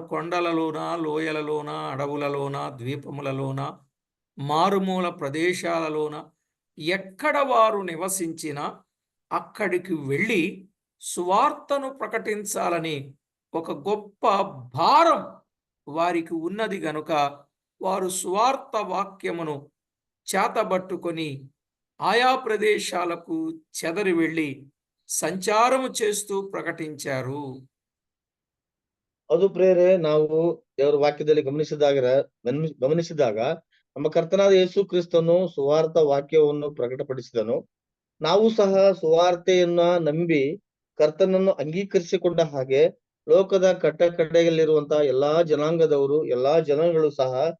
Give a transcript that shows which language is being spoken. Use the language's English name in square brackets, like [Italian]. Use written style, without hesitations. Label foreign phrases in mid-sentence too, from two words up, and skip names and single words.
[Telugu] కొండలలోన, లోయలలోన, అడవులలోన, ద్వీపములలోన, మారుమూల ప్రదేశాలలోన ఎక్కడ వారు నివసించినా అక్కడికి వెళ్ళి సువార్తను ప్రకటించాలని ఒక గొప్ప భారం వారికి ఉన్నది గనుక వారు సువార్త వాక్యమును చేతబట్టుకొని ఆయా ప్రదేశాలకు చెదరి వెళ్ళి సంచారము చేస్తూ ప్రకటించారు. [Kannada] ಅದು ಪ್ರೇರೆ, ನಾವು ದೇವರ ವಾಕ್ಯದಲ್ಲಿ ಗಮನಿಸಿದಾಗ ನಮ್ಮ ಕರ್ತನಾದ ಯೇಸು ಕ್ರಿಸ್ತನು ಸುವಾರ್ಥ ವಾಕ್ಯವನ್ನು ಪ್ರಕಟಪಡಿಸಿದನು. ನಾವು ಸಹ ಸುವಾರ್ತೆಯನ್ನ ನಂಬಿ ಕರ್ತನನ್ನು ಅಂಗೀಕರಿಸಿಕೊಂಡ ಹಾಗೆ ಲೋಕದ ಕಟ್ಟಕಡೆಯಲ್ಲಿರುವಂತಹ ಎಲ್ಲಾ ಜನಾಂಗದವರು, ಎಲ್ಲಾ ಜನಗಳು ಸಹ